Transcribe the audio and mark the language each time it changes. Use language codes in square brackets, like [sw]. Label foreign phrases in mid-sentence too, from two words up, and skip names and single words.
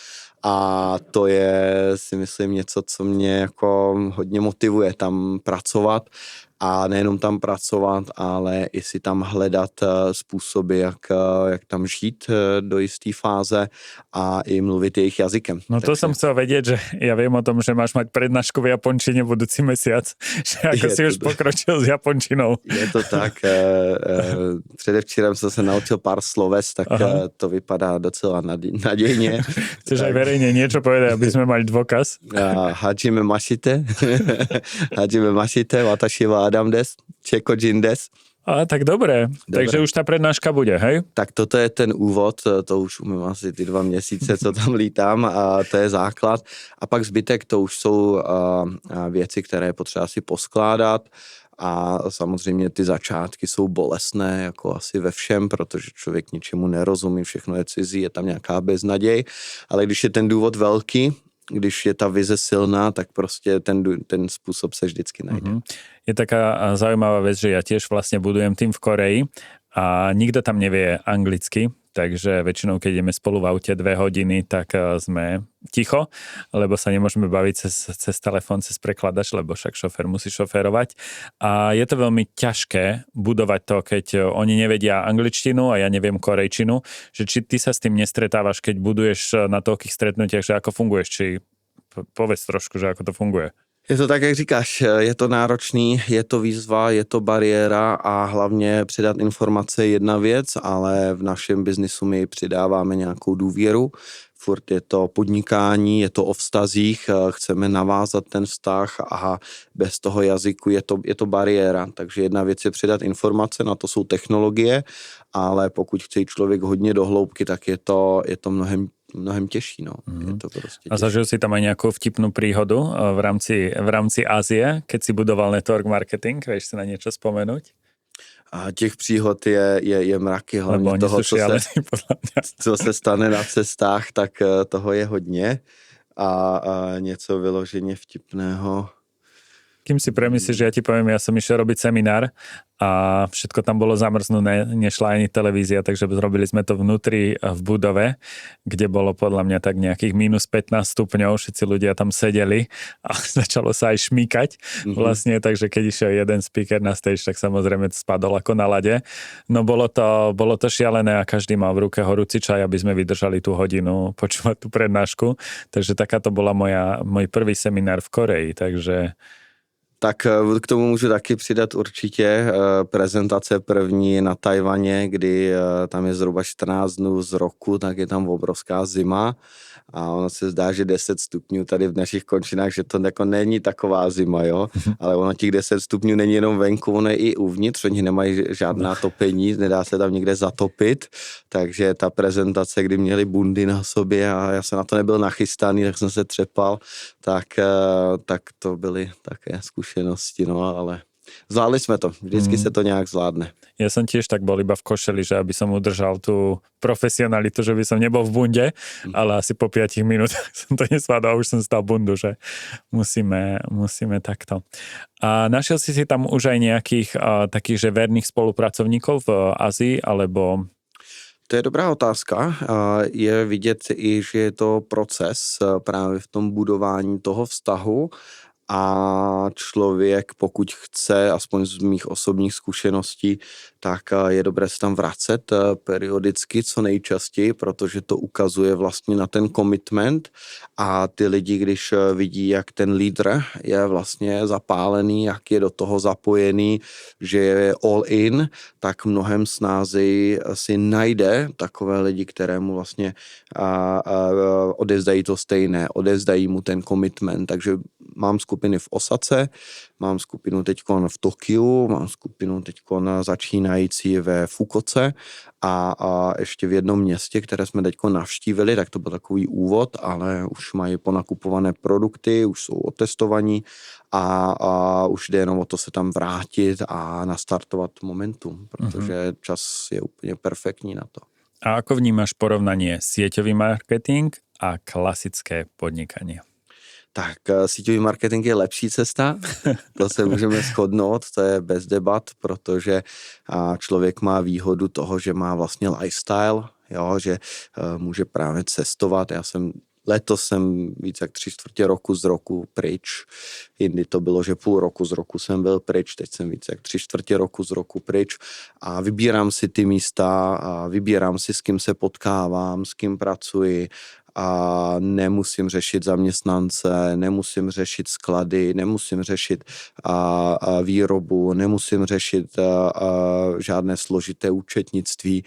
[cs] A to je, si myslím, něco, co mě jako hodně motivuje tam pracovat. A nejenom tam pracovat, ale i si tam hledat způsoby, jak tam žít do jisté fáze a i mluvit jejich jazykem. [sk] No to som chcel vedieť, že ja viem o tom, že máš mať prednášku v japončine budúci mesiac, že ako si už pokročil s japončinou. [cs] Je to tak. Předevčírem jsem se naučil pár sloves, tak to vypadá docela nadějně. [sk] Chceš aj verejne niečo povedať, aby sme mali dôkaz? [ja] はじめまして. はじめまして、私はAdamです、チェコ人です. [sk] A tak dobré. Takže už ta prednáška bude, hej? [cs] Tak toto je ten úvod, to už umím asi ty 2 měsíce, co tam lítám, a to je základ. A pak zbytek, to už jsou věci, které je potřeba si poskládat. A samozřejmě ty začátky jsou bolestné, jako asi ve všem, protože člověk ničemu nerozumí, všechno je cizí, je tam nějaká beznaděj. Ale když je ten důvod velký, když je ta vize silná, tak prostě ten způsob se vždycky najde. [sk] Je taká zaujímavá vec, že ja tiež vlastne budujem tým v Koreji a nikto tam nevie anglicky, takže väčšinou, keď ideme spolu v aute 2 hodiny, tak sme ticho, lebo sa nemôžeme baviť cez telefón, cez prekladač, lebo však šofér musí šoférovať. A je to veľmi ťažké budovať to, keď oni nevedia angličtinu a ja neviem korejčinu, že či ty sa s tým nestretávaš, keď buduješ na toľkých stretnutiach, že ako funguješ, či povedz trošku, že ako to funguje. [cs] Je to tak, jak říkáš, je to náročný, je to výzva, je to bariéra a hlavně předat informace je jedna věc, ale v našem biznisu my přidáváme nějakou důvěru. Furt je to podnikání, je to o vztazích, chceme navázat ten vztah a bez toho jazyku je to bariéra. Takže jedna věc je předat informace, na to jsou technologie, ale pokud chce člověk hodně do hloubky, tak je to mnohem těžší. No. Je to prostě [sk] a zažil si tam aj nejakú vtipnú príhodu v rámci Ázie, keď si budoval [en] network marketing? [sk] Vieš si na niečo spomenúť? [cs] A těch příhod je mraky, hlavně toho, co se stane na cestách, tak toho je hodně. A něco vyloženě vtipného. [sk] Kým si premyslíš, že ja ti poviem, ja som išiel robiť seminár a všetko tam bolo zamrznuté, nešla ani televízia, takže robili sme to vnútri v budove, kde bolo podľa mňa tak nejakých minus 15 stupňov, všetci ľudia tam sedeli a začalo sa aj šmýkať vlastne, takže keď išiel jeden speaker na stage, tak samozrejme spadol ako na lade. No bolo to šialené a každý mal v ruke horúci čaj, aby sme vydržali tú hodinu počúvať tú prednášku, takže takáto bola môj prvý seminár v Koreji, takže [cs] tak k tomu můžu taky přidat určitě prezentace první na Tajvaně, kdy tam je zhruba 14 dnů z roku, tak je tam obrovská zima a ono se zdá, že 10 stupňů tady v našich končinách, že to jako není taková zima, jo, ale ono těch 10 stupňů není jenom venku, ono je i uvnitř, oni nemají žádná topení, nedá se tam nikde zatopit, takže ta prezentace, kdy měli bundy na sobě a já jsem na to nebyl nachystaný, tak jsem se třepal, tak to byly také zkušenosti, no, ale zvládli jsme to, vždycky se to nějak zvládne. [sk] Ja som tiež tak bol iba v košeli, že aby som udržal tú profesionalitu, že by som nebol v bunde, ale asi po 5 minútach som to nesvládal a už som stal bundu, že musíme takto. A našiel si tam už aj nejakých takých, že verných spolupracovníkov v Ázii, alebo... [cs] To je dobrá otázka. Je vidět i, že je to proces právě v tom budování toho vztahu a člověk, pokud chce, aspoň z mých osobních zkušeností, tak je dobré se tam vracet periodicky co nejčastěji, protože to ukazuje vlastně na ten commitment a ty lidi, když vidí, jak ten lídr je vlastně zapálený, jak je do toho zapojený, že je [en] all in, [cs] tak mnohem snázeji si najde takové lidi, kterému vlastně odevzdají to stejné, odevzdají mu ten commitment, takže mám skupiny v Osace, mám skupinu teďkon v Tokiu, mám skupinu teďkon začínající ve Fukoce a ještě v jednom městě, které jsme teďkon navštívili, tak to byl takový úvod, ale už mají ponakupované produkty, už jsou otestovaní a už jde jenom o to se tam vrátit a nastartovat momentum, protože čas je úplně perfektní na to. [sk] A ako vnímaš porovnanie sieťový marketing a klasické podnikanie? [cs] Tak síťový marketing je lepší cesta, to se můžeme shodnout, to je bez debat, protože člověk má výhodu toho, že má vlastně lifestyle, jo, že může právě cestovat. Letos jsem víc jak 3/4 roku z roku pryč, jindy to bylo, že půl roku z roku jsem byl pryč, teď jsem víc jak 3/4 roku z roku pryč a vybírám si ty místa, a vybírám si, s kým se potkávám, s kým pracuji, a nemusím řešit zaměstnance, nemusím řešit sklady, nemusím řešit výrobu, nemusím řešit žádné složité účetnictví.